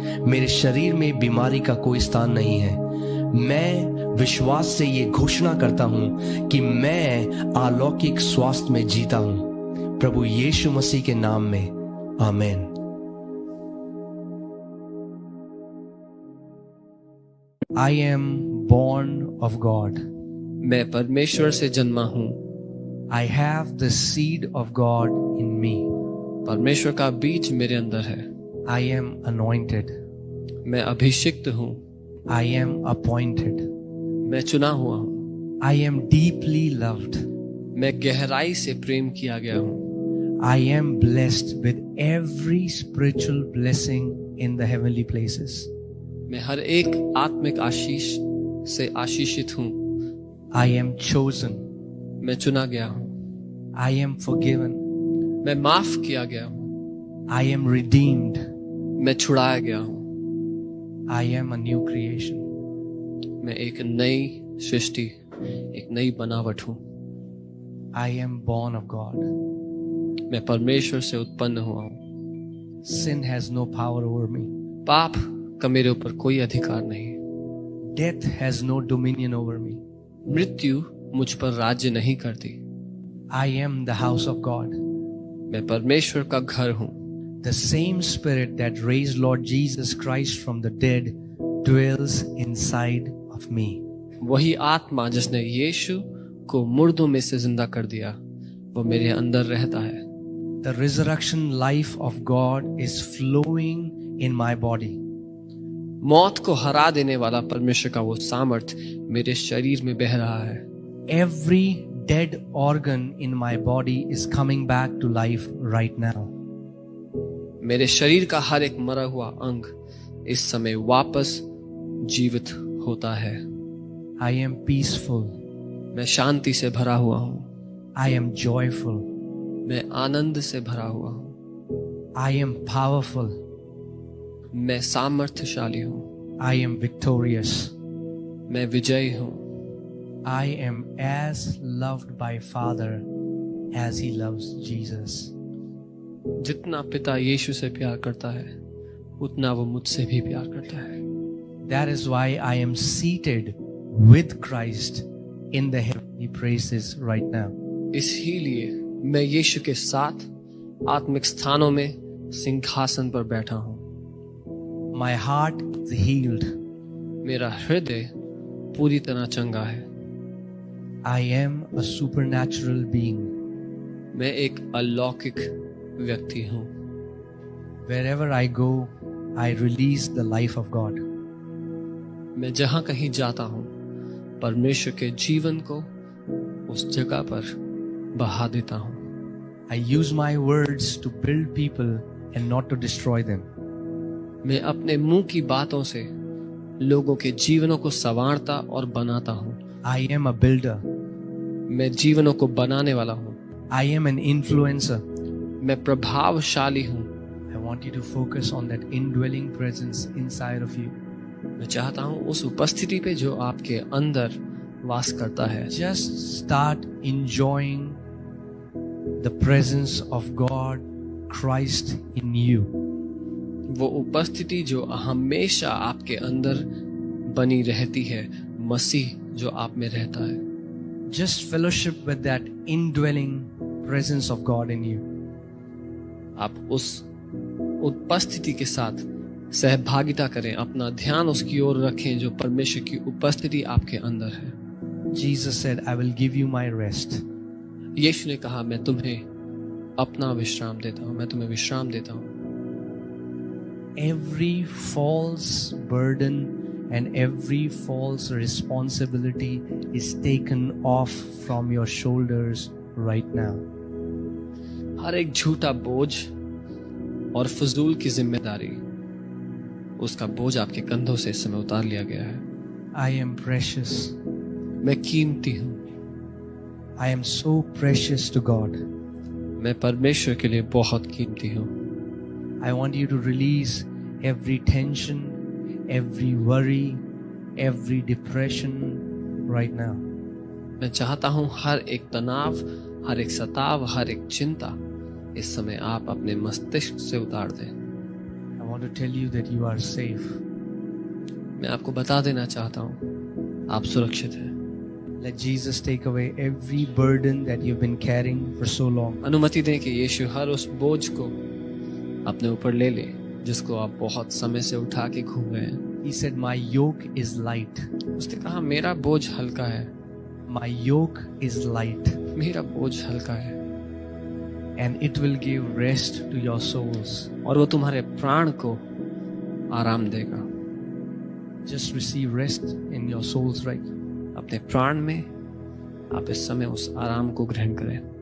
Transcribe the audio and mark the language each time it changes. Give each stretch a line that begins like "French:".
Hindi: मेरे शरीर में बीमारी का कोई स्थान नहीं है। मैं विश्वास से ये घोषणा करता हूं कि मैं अलौकिक स्वास्थ्य में जीता हूं। प्रभु यीशु मसीह के नाम में आमीन।
English: I am born of God.
Hindi: मैं परमेश्वर से जन्मा हूँ।
English: I have the seed of God in me.
Hindi: परमेश्वर का बीज मेरे अंदर है।
English: I am anointed.
Hindi: मैं अभिषिक्त हूँ।
English: I am appointed.
Hindi: मैं चुना हुआ हूँ।
English: I am deeply loved.
Hindi: मैं गहराई से प्रेम किया गया हूँ।
English: I am blessed with every spiritual blessing in the heavenly places.
Hindi: मैं हर एक आत्मिक आशीष से आशीषित हूँ।
English: I am chosen.
Hindi: मैं चुना गया हूँ।
English: I am forgiven.
Hindi: मैं माफ किया गया हूँ।
English: I am redeemed.
Hindi: मैं छुड़ाया गया हूँ।
English: I am a new creation.
Hindi: मैं एक नई सृष्टि, एक नई बनावट हूँ।
English: I am born of God.
Hindi: मैं परमेश्वर से उत्पन्न हुआ हूँ।
English: Sin has no power over me.
Hindi: पाप का मेरे ऊपर कोई अधिकार नहीं।
English: Death has no dominion over me.
Hindi: मृत्यु मुझ पर राज्य नहीं करती।
English: I am the house of God.
Hindi: मैं परमेश्वर का घर हूँ।
English: The same spirit that raised Lord Jesus Christ from the dead dwells inside of me.
Hindi: वही आत्मा जिसने यीशु को मुर्दों में से जिंदा कर दिया, वो मेरे अंदर रहता है।
English: The resurrection life of God is flowing in my body.
Hindi: मौत को हरा देने वाला परमेश्वर का वो सामर्थ मेरे शरीर में बह रहा है।
English: Every dead organ in my body is coming back to life right now.
Hindi: मेरे शरीर का हर एक मरा हुआ अंग इस समय वापस जीवित होता है।
English: I am peaceful.
Hindi: मैं शांति से भरा हुआ हूँ।
English: I am joyful.
Hindi: मैं आनंद से भरा हुआ हूँ।
English: I am powerful.
Hindi: मैं सामर्थ्यशाली हूँ।
English: I am victorious.
Hindi: मैं विजयी हूँ।
English: I am as loved by Father as he loves Jesus.
Hindi: जितना पिता यीशु से प्यार करता है, उतना वो मुझसे भी प्यार करता है।
English: That is why I am seated with Christ in the heavenly praises right now.
Hindi: इसीलिए मैं यीशु के साथ आत्मिक स्थानों में सिंहासन पर बैठा हूँ।
English: My heart is healed.
Hindi: मेरा हृदय पूरी तरह चंगा है।
English: I am a supernatural being.
Hindi: मैं एक अलौकिक व्यक्ति हूँ।
English: Wherever I go, I release the life of God.
Hindi: मैं जहाँ कहीं जाता हूँ परमेश्वर के जीवन को उस जगह पर बहा देता हूँ।
English: I use my words to build people and not to destroy them.
Hindi: मैं अपने मुंह की बातों से लोगों के जीवनों को संवारता और बनाता हूँ।
English: I am a builder.
Hindi: मैं जीवनों को बनाने वाला हूँ।
English: I am an influencer.
Hindi: मैं प्रभावशाली हूँ।
English: I want you to focus on that indwelling presence inside of you.
Hindi: मैं चाहता हूँ उस उपस्थिति पे जो आपके अंदर वास करता है।
English: Just start enjoying the presence of God, Christ in you.
Hindi: वो उपस्थिति जो हमेशा आपके अंदर बनी रहती है, मसीह जो आप में रहता है।
English: Just fellowship with that indwelling presence of God in you.
Hindi: आप उस उपस्थिति के साथ सहभागिता करें, अपना ध्यान उसकी ओर रखें जो परमेश्वर की उपस्थिति आपके अंदर है।
English: Jesus said, I will give you my rest.
Hindi: यीशु ने कहा मैं तुम्हें अपना विश्राम देता हूँ, मैं तुम्हें विश्राम देता हूँ।
English: Every false burden and every false responsibility is taken off from your shoulders right now.
Hindi: हर एक झूठा बोझ और फजूल की जिम्मेदारी, उसका बोझ आपके कंधों से इस समय उतार लिया गया है।
English: I am precious.
Hindi: मैं कीमती हूँ।
English: I am so precious to God.
Hindi: मैं परमेश्वर के लिए बहुत कीमती हूँ।
English: I want you to release every tension, every worry, every depression right now.
Hindi: मैं चाहता हूँ हर एक तनाव, हर एक सताव, हर एक चिंता इस समय आप अपने मस्तिष्क से उतार दें।
English: I want to tell you that you are safe.
Hindi: मैं आपको बता देना चाहता हूँ आप सुरक्षित हैं।
English: Let Jesus take away every burden that you've been carrying for so long.
Hindi: अनुमति दें कि यीशु हर उस बोझ को अपने ऊपर ले ले जिसको आप बहुत समय से उठा के घूम रहे हैं।
English: He said, my yoke is light.
Hindi: उसने कहा मेरा बोझ हल्का है।
English: My yoke is light.
Hindi: मेरा बोझ हल्का है।
English: And it will give rest to your souls.
Hindi: और वो तुम्हारे प्राण को आराम देगा।
English: Just receive rest in your souls right now.
Hindi: अपने प्राण में आप इस समय उस आराम को ग्रहण करें।